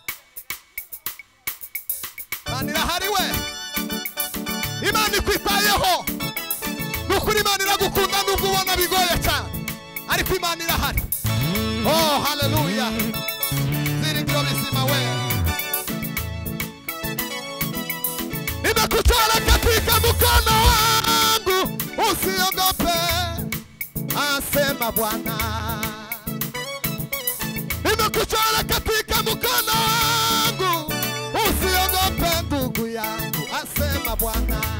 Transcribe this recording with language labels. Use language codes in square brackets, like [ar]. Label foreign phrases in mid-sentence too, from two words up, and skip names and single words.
[rw] Imana irahari we. Imana ikwitayeho. Nukuri Imana iragukunda nubwo ubona bigoye cyane, ariko Imana irahari. Oh hallelujah. Ziringiro bizima we. [sw] Nimekuchora katika mkono wangu, usiogope, asema Bwana. Nimekuchora katika mkono wangu, usiogope ndugu yangu, asema Bwana.